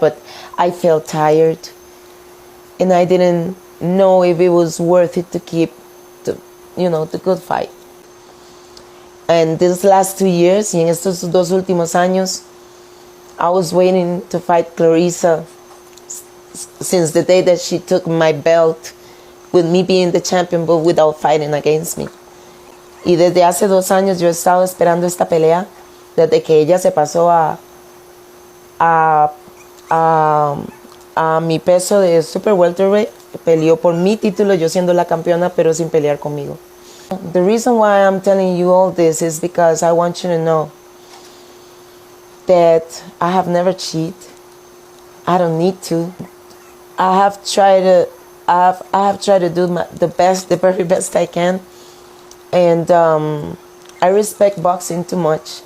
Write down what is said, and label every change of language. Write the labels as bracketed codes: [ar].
[en] But I felt tired, and I didn't know if it was worth it to keep the good fight. And these last 2 years, [es] y en estos 2 últimos años, [en] I was waiting to fight Claressa since the day that she took my belt, with me being the champion, but without fighting against me. [es] Y desde hace 2 años yo he estado esperando esta pelea, desde que ella se pasó a mi peso de super welterweight, peleó por mi título, yo siendo la campeona, pero sin pelear conmigo. [en] The reason why I'm telling you all this is because I want you to know that I have never cheated. I don't need to. I have tried to do the very best I can, and I respect boxing too much.